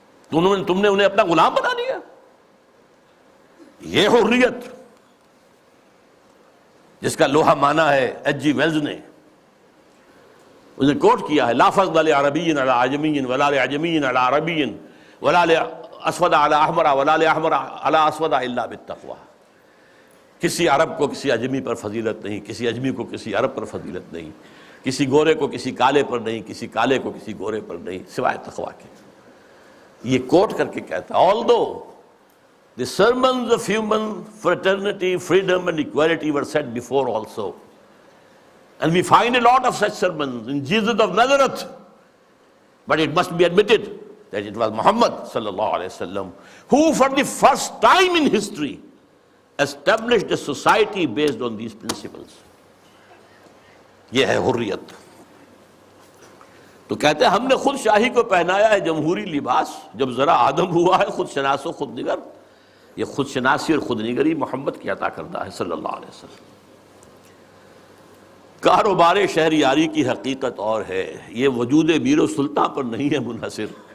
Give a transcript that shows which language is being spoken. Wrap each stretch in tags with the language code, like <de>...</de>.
<ur>تم نے انہیں اپنا غلام بنا لیا۔ یہ حریت جس کا لوہا مانا ہے ایچ جی ویلز نے، اسے کوٹ کیا ہے،</ur> <ar>لا فضل لعربی علی عجمی ولا لعجمی علی عربی ولا لاسود علی احمر ولا لاحمر علی اسود الا بالتقوی۔</ar> <ur>کسی عرب کو کسی اجمی پر فضیلت نہیں، کسی اجمی کو کسی عرب پر فضیلت نہیں، کسی گورے کو کسی کالے پر نہیں، کسی کالے کو کسی گورے پر نہیں، سوائے تقوی کے۔ یہ کوٹ کر کے کہتا ہے، although</ur> <en>The sermons of human fraternity, freedom and equality were said before also. And we find a lot of such sermons in Jesus of Nazareth. But it must be admitted that it was Muhammad sallallahu alaihi wasallam who for the first time in history established a society based on these principles.</en> <ur>یہ ہے حریت. تو کہتے ہیں ہم نے خود شاہی کو پہنایا ہے جمہوری لباس. جب ذرا آدم ہوا ہے خود شناس و خود نگر. یہ خود شناسی اور خود نگری محمد کی عطا کردہ ہے صلی اللہ علیہ وسلم. کاروبار شہریاری کی حقیقت اور ہے. یہ وجود میر و سلطان پر نہیں ہے منحصر.</ur>